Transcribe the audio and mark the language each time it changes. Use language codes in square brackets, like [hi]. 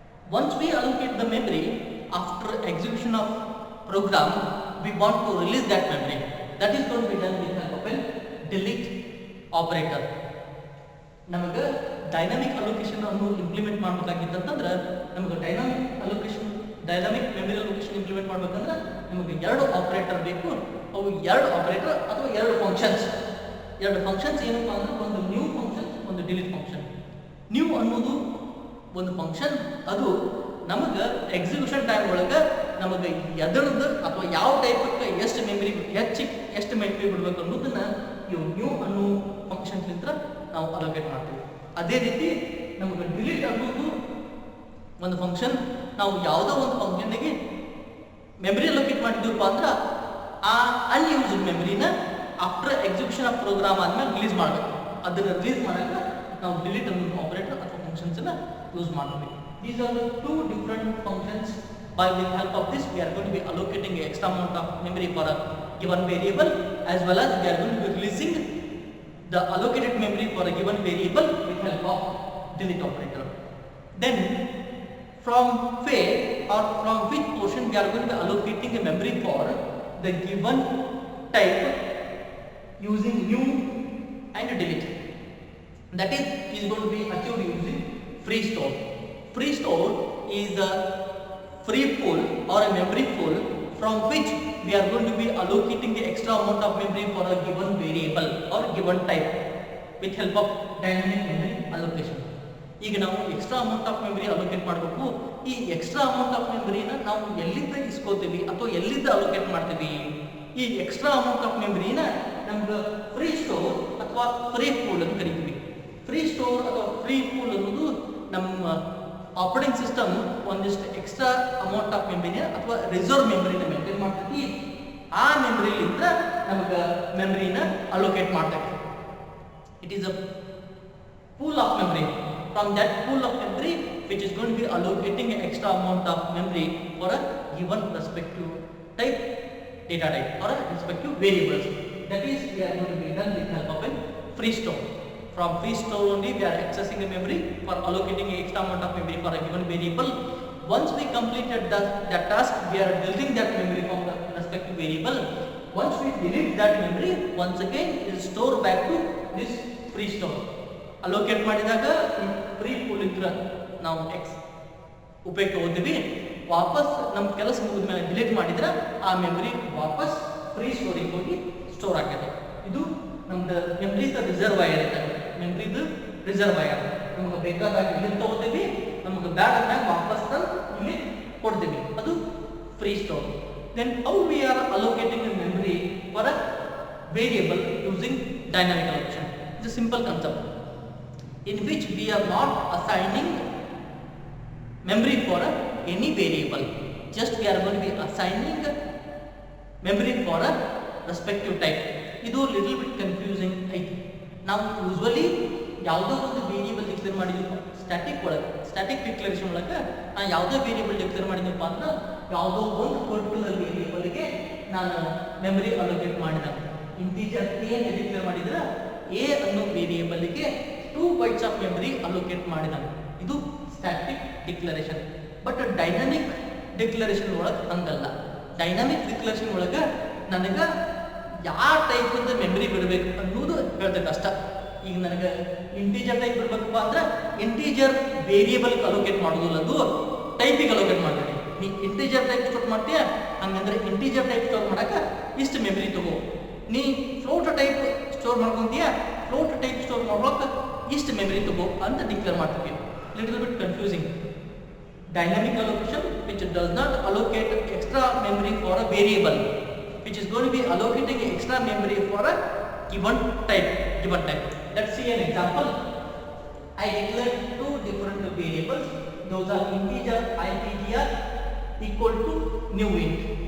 [en] Once we allocate the memory after execution of program, we want to release that memory. That is going to be done with the help of a delete operator. [kn] ನಮಗೆ dynamic allocation ಅನ್ನು implement ಮಾಡಬೇಕಾಗಿತ್ತಂದ್ರೆ ನಮಗೆ dynamic memory allocation implement ಮಾಡಬೇಕಂದ್ರೆ ನಮಗೆ 2 operator ಬೇಕು. ಅವು 2 operator ಅಥವಾ 2 functions ಏನಪ್ಪಾ ಅಂದ್ರೆ ಒಂದು ನ್ಯೂ ಫಂಕ್ಷನ್, ಒಂದು ಡಿಲೀಟ್ ಫಂಕ್ಷನ್. ನ್ಯೂ ಅನ್ನೋದು ಒಂದು ಫಂಕ್ಷನ್, ಅದು ನಮಗೆ ಎಕ್ಸಿಕ್ಯೂಷನ್ ಟೈಮ್ ಒಳಗೆ ನಮಗೆ ಎದರದ್ದು ಅಥವಾ ಯಾವ ಟೈಪಕ್ಕೆ ಎಷ್ಟು ಮೆಮರಿ ಬಿಡಬೇಕು ಅನ್ನೋದನ್ನ ಇವು ನ್ಯೂ ಅನ್ನೋ ಫಂಕ್ಷನ್ಲಿಂದ ನಾವು ಅಲೋಕೇಟ್ ಮಾಡ್ತೀವಿ. ಅದೇ ರೀತಿ ನಮಗೆ ಡಿಲೀಟ್ ಅನ್ನೋದು ಒಂದು ಫಂಕ್ಷನ್. ನಾವು ಯಾವುದೋ ಒಂದು ಫಂಕ್ಷನ್ಗೆ ಮೆಮರಿ ಅಲೋಕೇಟ್ ಮಾಡಿದ್ದೀವಪ್ಪ ಅಂದ್ರೆ ಆ unused ಮೆಮರಿನ [en] after execution of program [kn] ಆದ್ಮೇಲೆ ರಿಲೀಸ್ ಮಾಡಬೇಕು. ಅದನ್ನು ರಿಲೀಸ್ ಮಾಡಕ್ಕೆ ನಾವು ಡಿಲೀಟ್ ಅನ್ನೋ ಆಪರೇಟರ್ ಅಥವಾ ಫಂಕ್ಷನ್ಸ್ ಯೂಸ್ ಮಾಡ್ತೀವಿ. [en] These are the 2 different functions. By the help of this, we are going to be allocating an extra amount of memory for a given variable, as well as we are going to be releasing the allocated memory for a given variable with help of delete operator. Then from where or from which portion we are going to be allocating a memory for the given type using new and delete. That is going to be achieved using free store. Free store is a free pool or a memory pool from which we are going to be allocating the extra amount of memory for a given variable or given type with help of dynamic memory allocation. [kn] ಈಗ ನಾವು extra amount of memory allocate ಮಾಡಬೇಕು. ಈ extra amount of ಮೆಮರಿನ ನಾವು ಎಲ್ಲಿಂದ ಇಸ್ಕೋತೀವಿ ಅಥವಾ ಎಲ್ಲಿಂದ allocate ಮಾಡ್ತೀವಿ? ಈ ಎಕ್ಸ್ಟ್ರಾ ಅಮೌಂಟ್ ಆಫ್ ಮೆಮರಿನ ನಮ್ಗೆ ಫ್ರೀ ಸ್ಟೋರ್ ಅಥವಾ ಫ್ರೀ ಪೂಲ್ ಅಂತ ಕರಿತೀವಿ. ಫ್ರೀ ಸ್ಟೋರ್ ಅಥವಾ ಫ್ರೀ ಪೂಲ್ ಅನ್ನೋದು ನಮ್ಮ ಆಪರೇಟಿಂಗ್ ಸಿಸ್ಟಮ್ ಒಂದಿಷ್ಟು ಎಕ್ಸ್ಟ್ರಾ ಅಮೌಂಟ್ ಆಫ್ ಮೆಮರಿನ ಅಥವಾ ರಿಸರ್ವ್ ಮೆಮರಿನ ಮೇಂಟೈನ್ ಮಾಡ್ತೈತಿ. ಆ ಮೆಮರಿಲಿಂದ ನಮಗೆ ಮೆಮರಿನ ಅಲೋಕೇಟ್ ಮಾಡ್ತೈತಿ. [en] It is a pool of memory. From that pool of memory, which is going to be allocating an extra amount of memory for a given respective type, data type or a respective variables. That is, we are going to be done with help of a free store. From free store only, we are accessing the memory for allocating an extra amount of memory for a given variable. Once we completed that task, we are deleting that memory from the respective variable. Once we delete that memory, once again it is stored back to this free store. [kn] Allocate ಮಾಡಿದಾಗ free pool ಇದ್ರ ನಾವು ಉಪಯೋಗ ತಗೋತೀವಿ. ವಾಪಸ್ ನಮ್ಮ ಕೆಲಸ ಮುಗಿದ ಮೇಲೆ ಡಿಲೀಟ್ ಮಾಡಿದ್ರೆ ಆ ಮೆಮರಿ ವಾಪಸ್ ಫ್ರೀ ಸ್ಟೋರಿಗೆ ಹೋಗಿ ಸ್ಟೋರ್ ಆಗ್ತದೆ. ಇದು ನಮ್ದು ಮೆಮರಿದ ರಿಸರ್ವಾಯರ್ ಇದೆ. ಮೆಮರಿದು ರಿಸರ್ವಾಯರ್ ನಮ್ಗೆ ಬೇಕಾದಾಗ ಇಲ್ಲಿ ತಗೋತೀವಿ, ನಮ್ಗೆ ಬ್ಯಾಡ್ ವಾಪಸ್ ತಂದು ಇಲ್ಲಿ ಕೊಡ್ತೀವಿ. ಅದು free store. [en] Then how we are allocating the memory for a variable using dynamic allocation? It's a simple concept in which we are not assigning memory for any variable. just we are going to be assigning memory for a respective type. ಇದು little bit confusing ಐತಿ. [kn] ನಾವು usually ಯಾವುದೋ ಒಂದು variable declare ಮಾಡಿದ್ವಿ static declaration ಒಳಗೆ ನಾನು ಯಾವುದೋ variable declare ಮಾಡಿದ್ನಪ್ಪ ಅಂದ್ರೆ ಯಾವುದೋ ಒಂದು ಪರ್ಟಿಕ್ಯುಲರ್ ವೇರಿಯೇಬಲ್ಗೆ ನಾನು ಮೆಮರಿ ಅಲೋಕೇಟ್ ಮಾಡಿದೆ. ಇಂಟೀಜರ್ ಎ ಅಂತ ಡಿಕ್ಲೇರ್ ಮಾಡಿದ್ರೆ ಎ ಅನ್ನೋ ವೇರಿಯೇಬಲ್ಗೆ 2 bytes ಆಫ್ ಮೆಮರಿ ಅಲೋಕೇಟ್ ಮಾಡಿದ. ಇದು static declaration. But dynamic declaration ಒಳಗೆ ಹಂಗಲ್ಲ. ಡೈನಾಮಿಕ್ ಡಿಕ್ಲರೇಷನ್ ಒಳಗೆ ನನಗೆ ಯಾವ ಟೈಪ್ ಅಂತ ಮೆಮರಿ ಬಿಡಬೇಕು ಅನ್ನೋದು ಹೇಳ್ದೆ ಕಷ್ಟ. ಈಗ ನನಗೆ ಇಂಟೀಜರ್ ಟೈಪ್ ಬಿಡ್ಬೇಕಪ್ಪ ಅಂದ್ರೆ ಇಂಟೀಜರ್ ವೇರಿಯೇಬಲ್ ಅಲೋಕೇಟ್ ಮಾಡೋದಿಲ್ಲ, ಅದು ಟೈಪಿಗೆ ಅಲೋಕೇಟ್ ಮಾಡ್ತೀನಿ. ನೀ ಇಂಟೀಜರ್ ಟೈಪ್ ಸ್ಟೋರ್ ಮಾಡ್ತೀಯ ಹಂಗಂದ್ರೆ ಇಂಟೀಜರ್ ಟೈಪ್ ಸ್ಟೋರ್ ಮಾಡಕ್ಕೆ ಇಷ್ಟು ಮೆಮರಿ ತಗೋ. ನೀ float type store ಮಾಡ್ಕೊಂತೀಯ float type store ಮಾಡೋಕೆ ಇಷ್ಟು ಮೆಮರಿ ತಗೋ ಅಂತ ಡಿಕ್ಲೇರ್ ಮಾಡ್ತೀವಿ. [en] Little bit confusing. Dynamic allocation which does not allocate extra memory for a variable, which is going to be allocating extra memory for a given type. Let's see an example. I declared 2 different variables. Those are integer IPTR equal to new int.